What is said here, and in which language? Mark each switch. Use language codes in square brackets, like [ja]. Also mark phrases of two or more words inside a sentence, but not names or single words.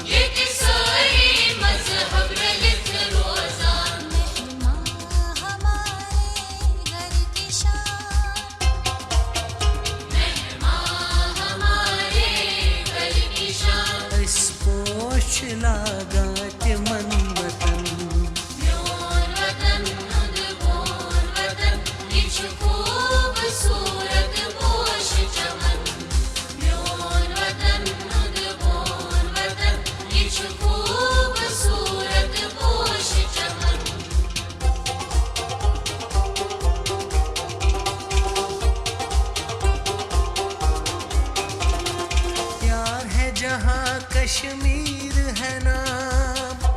[ks] सारी मजहब रलित रोजान [hi] मेहमान हमारे घर की शान मेहमान हमारे घर की शान [ks] इस पोश लागात मन वतन म्योन वतन मुंद बोन वतन इच खूबसूरत पोश चमन म्योन वतन मुंद बोन वतन इच खूबसूरत पोश चमन [hi] प्यार है जहाँ कश्मीर है नाम